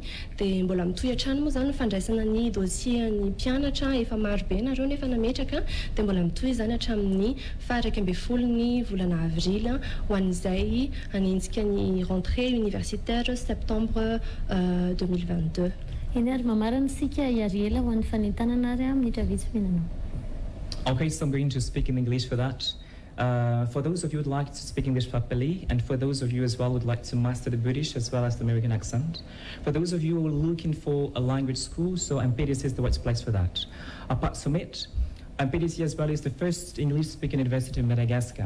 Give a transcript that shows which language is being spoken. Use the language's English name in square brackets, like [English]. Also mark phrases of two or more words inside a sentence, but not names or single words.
[Malagasy] Dia mbola mitohy hatrany moa zany fandraisana ny dossier ny mpianatra efa maro be nareo nefa nametraka dia mbola mitohy zany hatramin'ny faraiky amby folo ny volana avril ho an'izay hanenjika ny [French] rentrée universitaire [Malagasy] septembre 2022. Eny ary mamarana sika iariela ho an'ny fanentanana ary minitra vitsy mihinanao. [English] Okay, so I'm going to speak in English for that. For those of you who would like to speak English properly, and for those of you as well who would like to master the British as well as the American accent, for those of you who are looking for a language school, so MPTC is the right place for that. Apart from it, MPTC as well is the first English-speaking university in Madagascar.